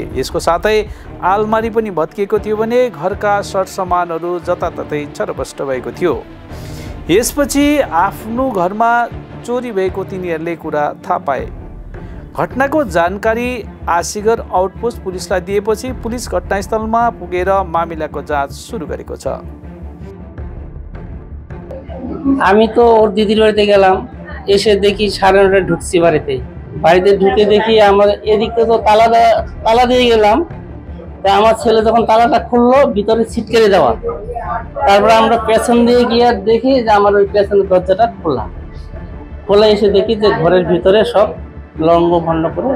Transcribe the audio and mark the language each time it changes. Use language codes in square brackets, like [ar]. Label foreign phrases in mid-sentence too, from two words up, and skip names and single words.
[ne] यसको साथै आलमारी पनि भत्किएको थियो भने घरका सरसामानहरू जताततै छरपष्ट भएको थियो। यसपछि आफ्नो घरमा चोरी भएको तिनीहरूले कुरा थाहा पाए। घटनाको जानकारी आसिगर आउटपोस्ट पुलिसलाई दिएपछि पुलिस घटनास्थलमा पुगेर मामिलाको जाँच सुरु गरेको छ। [bn] আমি তো ওর দিদির বাড়িতে গেলাম, এসে দেখি 9:30টায় ঢুকছি বাড়িতে ঢুকে দেখি আমার এদিকে তো তালা দিয়ে গেলাম। তা আমার ছেলে যখন তালাটা খুললো ভিতরে ছিটকেলে দেওয়া, তারপরে আমরা পেছন দিয়ে গিয়ে দেখি যে আমার ওই পেছনের দরজাটা খোলা এসে দেখি যে ঘরের ভিতরে সব লঙ্গ ভণ্ড করে।